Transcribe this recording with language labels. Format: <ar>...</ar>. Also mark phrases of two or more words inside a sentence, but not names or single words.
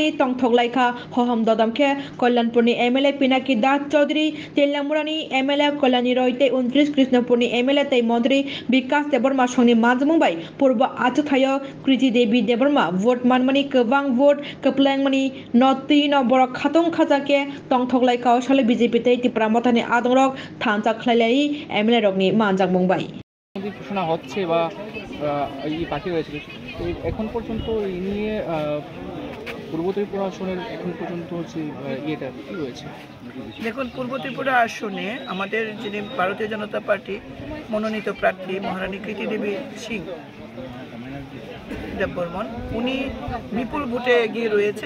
<trp>तंथगलायखा हहम ददमखे कल्याणपुरनि एमएलए पिनाकी दास चौधरी टेलियामुरानि एमएलए कल्याणी रयते 29 कृष्णपुरनि एमएलए तै मंत्री विकास देबर्मा संनि मानजमुंबाय पूर्व आचुथायो कृति देवी देबर्मा भोट मानमानि गोबां भोट कप्लायंगमानि नति नबर खातंग खाजाके तंथगलायखा साले बीजेपी तै त्रिपुरा मथानि आदंरक थांजा खलायलायि एमएलए रकनि मानजाक मुंबाय</trp> <bn>ঘোষণা হচ্ছে বা এই পার্টি হয়েছিল এখন পর্যন্ত এই নিয়ে পূর্ব ত্রিপুরা আসনের এখন পর্যন্ত হচ্ছে ইয়েটা কি রয়েছে। দেখুন, পূর্ব ত্রিপুরা আসনে আমাদের যিনি ভারতীয় জনতা পার্টি মনোনীত প্রার্থী মহারানী কৃতি দেবী সিং দেববর্মন, উনি বিপুল ভোটে এগিয়ে রয়েছেন।</bn>